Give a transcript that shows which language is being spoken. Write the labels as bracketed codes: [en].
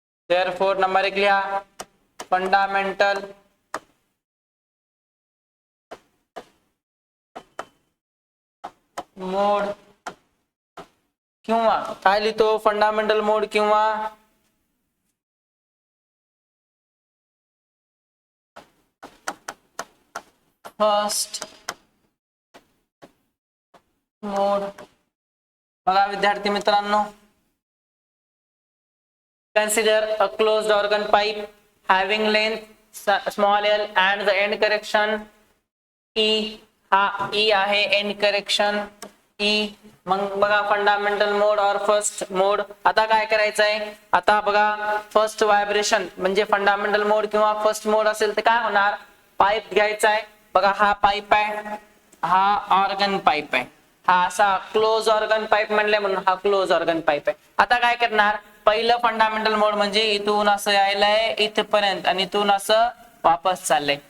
[mr] Therefore number एक लिहा fundamental मोड किंवा काय लिहितो फंडामेंटल मोड किंवा फर्स्ट मोड. बघा विद्यार्थी मित्रांनो [en] consider a closed organ pipe having length small l and the end correction e. [mr] हा e आहे end correction e. मग बघा फंडामेंटल मोड और फर्स्ट मोड. आता काय करायचंय आता बघा फर्स्ट व्हायब्रेशन म्हणजे फंडामेंटल मोड किंवा फर्स्ट मोड असेल तर काय होणार पाईप घ्यायचा आहे. बघा हा पाईप आहे हा ऑर्गन पाईप आहे हा असा क्लोज ऑर्गन पाईप म्हणले म्हणून हा क्लोज ऑर्गन पाईप आहे. आता काय करणार पहिलं फंडामेंटल मोड म्हणजे इथून असं यायलंय इथपर्यंत आणि इथून असं वापस चाललंय.